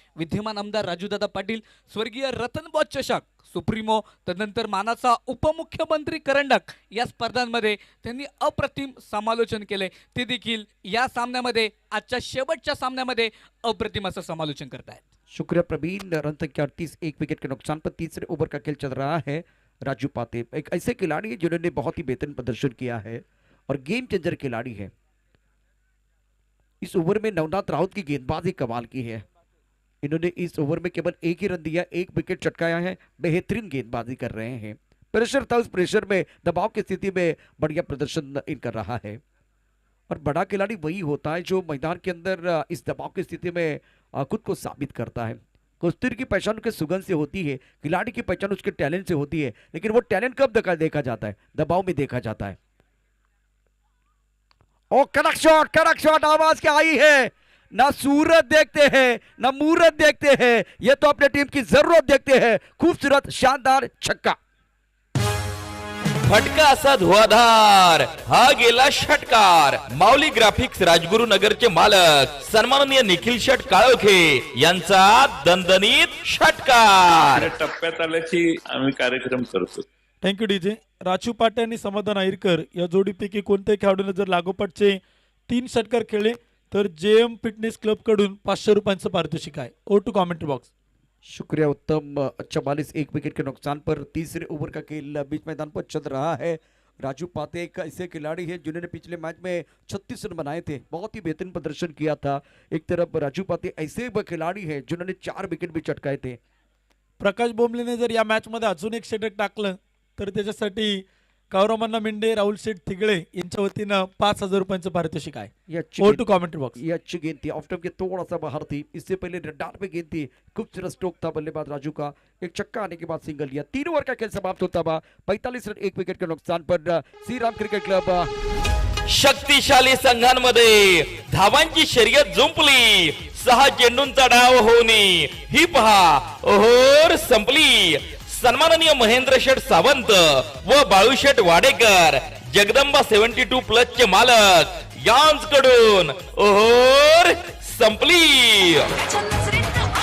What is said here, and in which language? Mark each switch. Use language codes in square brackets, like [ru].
[mr] विद्यमान आमदार राजूदादा पाटील, स्वर्गीय रतनबॉ चषक, सुप्रीमो, तदनंतर मानाचा उपमुख्यमंत्री करंडक या स्पर्धांमध्ये त्यांनी अप्रतिम समालोचन केले. ते देखील या सामन्यामध्ये आजच्या शेवटच्या सामन्यामध्ये अप्रतिम असं समालोचन करतायत. [hi] शुक्रिया प्रवीण. रन संख्या 38, 1 विकेट के नुकसान पर तीसरे ओवर का खेल चल रहा है. राजू पाते एक ऐसे खिलाड़ी है जिन्होंने बहुत ही बेहतरीन प्रदर्शन किया है और गेम चेंजर खिलाड़ी है. इस ओवर में नवनाथ राउत की गेंदबाजी कमाल की है. इन्होंने इस ओवर में केवल 1 ही रन दिया, 1 विकेट चटकाया है. बेहतरीन गेंदबाजी कर रहे हैं. प्रेशर था, उस प्रेशर में दबाव की स्थिति में बढ़िया प्रदर्शन इन कर रहा है. और बड़ा खिलाड़ी वही होता है जो मैदान के अंदर इस दबाव की स्थिति में खुद को साबित करता है. कस्तूरी की पहचान उसके सुगंध से होती है, खिलाड़ी की पहचान उसके टैलेंट से होती है, लेकिन वो टैलेंट कब देखा जाता है? दबाव में देखा जाता है। ओ कड़क शॉट आवाज क्या आई है? ना सूरत देखते हैं ना मूरत देखते हैं, ये तो अपने टीम की जरूरत देखते हैं। खूबसूरत शानदार छक्का। [mr] फटका असा धुआधार, हा गेला षटकार। माऊली ग्राफिक्स राजगुरुनगरचे मालक सन्माननीय निखिल शेट काळोखे यांचा दणदणीत षटकार। या टप्प्यात आल्याची आम्ही कार्यक्रम करतो। [en] Thank you DJ. [mr] राजू पाटे आणि समाधान अहिरकर या जोडीपैकी कोणत्याही खेळाडूने जर लागोपाठचे 3 षटकार खेळले तर जेएम फिटनेस क्लब कडून 500 रुपयांचं पारितोषिक आहे. [en] ओ to comment box. [hi] शुक्रिया उत्तम। 44 एक विकेट के नुकसान पर तीसरे ओवर का खेल बीच मैदान पर चल रहा है। राजू पाते एक ऐसे खिलाड़ी हैं जिन्होंने पिछले मैच में 36 रन बनाए थे, बहुत ही बेहतरीन प्रदर्शन किया था। एक तरफ राजू पाते ऐसे खिलाड़ी हैं जिन्होंने 4 विकेट भी चटकाए थे। [mr] प्रकाश बोमलेने जर या मॅच मध्ये अजून एक षटक टाकलं तर त्याच्यासाठी गौरवमन्ना मिंडे, राहुल शेठ थिगळे यांच्या वतीनं 5000 रुपयांचं पारितोषिक आहे. [hi] ये अच्छी ओ गेंद- [en] To comment box. [hi] ये अच्छी गेंद थी, ऑफ स्टंप के थोड़ा सा बाहर थी, इससे पहले रडार पे गेंद थी। खूबसूरत स्ट्रोक था बल्लेबाज राजू का। एक छक्का आने के बाद सिंगल लिया। 3 ओवर का खेल समाप्त होता हुआ 45 रन 1 विकेट के नुकसान पर श्री राम क्रिकेट क्लब। [mr] शक्तिशाली संघांमध्ये धावांची शर्यत जुंपली, 6 चेंडूंचा डाव होणे ही पहा ओहोर संपली। सन्माननीय महेंद्र शेठ सावंत व बाळूशेठ वाडेकर जगदंबा 72 प्लस चे मालक यांचकडून ओहोर संपली।